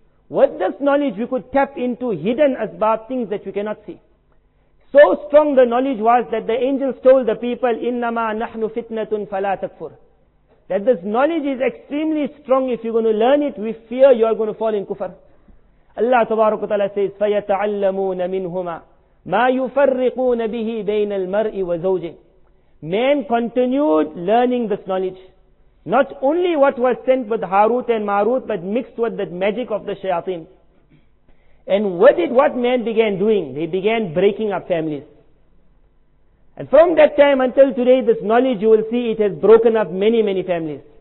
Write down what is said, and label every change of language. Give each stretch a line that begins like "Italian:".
English: With this knowledge, we could tap into hidden asbab, things that we cannot see. So strong the knowledge was that the angels told the people,
Arabic: "Innama nahnu fitnatun fala takfur."
English: That this knowledge is extremely strong. If you're going to learn it, we fear you are going to fall in kufr. Allah Tabaraka wa Ta'ala says,
Arabic: فَيَتَعَلَّمُونَ مِنْهُمَا مَا يُفَرِّقُونَ بِهِ بَيْنَ الْمَرْءِ وَزَوْجِهِ.
English: Man continued learning this knowledge. Not only what was sent with Harut and Marut, but mixed with the magic of the shayateen. And what did what man began doing? They began breaking up families. And from that time until today, this knowledge, you will see it has broken up many, many families.